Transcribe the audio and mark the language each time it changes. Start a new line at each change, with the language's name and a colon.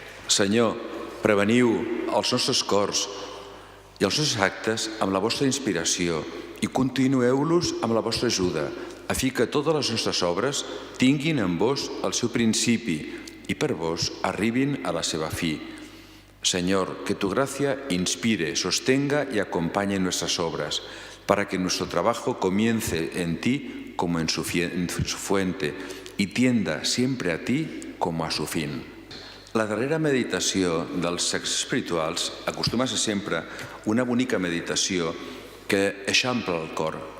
Catalan: Senyor, preveniu els nostres cors i els nostres actes amb la vostra inspiració i continueu-los amb la vostra ajuda, a fi que totes les nostres obres tinguin en vos el seu principi y per vos arribin a la seva fi.
Spanish: Señor, que tu gracia inspire, sostenga y acompañe nuestras obras, para que nuestro trabajo comience en ti como en su fuente y tienda siempre a ti como a su fin.
Catalan: La darrera meditació dels texts espirituals acostuma a ser sempre una bonica meditació que eixampla el cor.